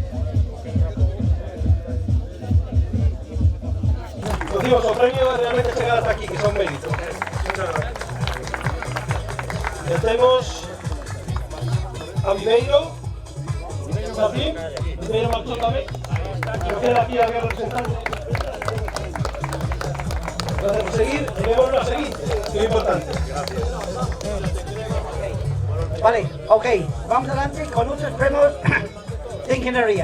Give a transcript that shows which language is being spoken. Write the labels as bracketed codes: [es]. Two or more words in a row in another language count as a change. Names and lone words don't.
[gl] Decimos, o premio é realmente chegar hasta aquí, que son méritos. Ya temos a Viveiro. [es] ¿Está bien? [gl] Viveiro marchou tamén. Pero queda aquí a representante. [es] Gracias por seguir, y vemos a seguir, es muy importante. Vale, ok, vamos adelante con nuestros premios de ingeniería.